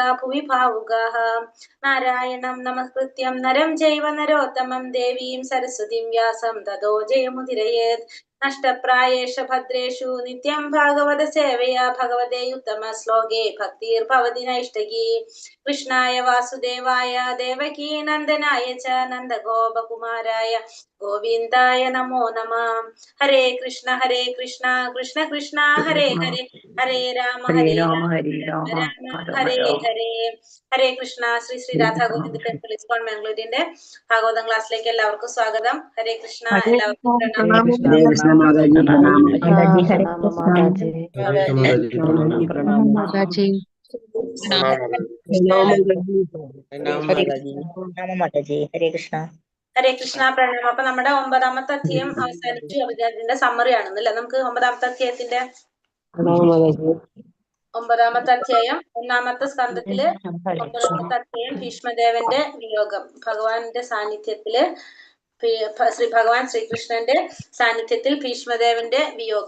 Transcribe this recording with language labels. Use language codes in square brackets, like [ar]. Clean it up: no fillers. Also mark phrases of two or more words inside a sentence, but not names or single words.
[sa] भुवि भावुगह नारायणं नमस्कृत्यं नरं जैव नरोत्तमं देवीं सरस्वतीं व्यासं ततो जयमुदीरयेत् नष्टप्रायेष भद्रेषु नित्यं भागवत सेवया भगवते उत्तम श्लोके भक्तिर् भवति नैष्टगी कृष्णाय वासुदेवाय देवकी नन्दनाय च नन्दगोप कुमाराय गोविन्दाय नमो नमः. हरे कृष्ण कृष्ण कृष्ण हरे हरे हरे राम हरे राम हरे हरे हरे कृष्ण. [ml] Sri Sri Radha Govinda Temple ISKCON Mangalore ഭാഗവതം ക്ലാസ്സിലേക്ക് എല്ലാവർക്കും സ്വാഗതം. ഹരേ കൃഷ്ണ. എല്ലാവർക്കും പ്രണാമം. [sa] हरे कृष्ण माताजी। प्रणाम. माताजी हरे Pranam Krishna Mataji. प्रणाम माताजी। हरे कृष्ण. [ml] ഹരേ കൃഷ്ണ പ്രണാമം. അപ്പൊ നമ്മുടെ 9ാമത്തെ അധ്യായം അവസാനിച്ചു. അതിന്റെ സമ്മറി ആണെന്നല്ലേ. നമുക്ക് 9ാമത്തെ അധ്യായത്തിന്റെ 9ാമത്തെ അധ്യായം 1ാമത്തെ സ്കന്ധത്തില് 9ാമത്തെ അധ്യായം ഭീഷ്മദേവന്റെ വിയോഗം. ഭഗവാന്റെ സാന്നിധ്യത്തില് ശ്രീ ഭഗവാൻ ശ്രീകൃഷ്ണന്റെ സാന്നിധ്യത്തിൽ ഭീഷ്മദേവന്റെ വിയോഗം.